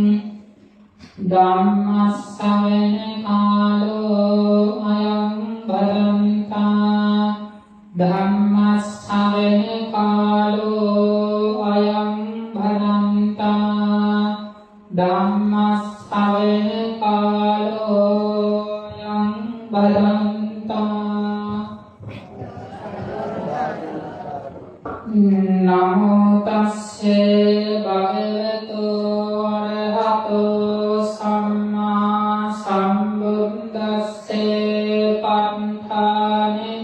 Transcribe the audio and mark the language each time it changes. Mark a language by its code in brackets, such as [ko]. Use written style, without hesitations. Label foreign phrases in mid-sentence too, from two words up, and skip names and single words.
[pi] ධම්ම ශ්‍රවණ කාලෝ අයං භදන්තා ධම්ම ශ්‍රවණ කාලෝ අයං භදන්තා ධම්ම ශ්‍රවණ කාලෝ අයං භදන්තා නමෝ තස්සේ භගවතු අරහතෝ සම්මා සම්බුද්දස්සේ පන්ථාන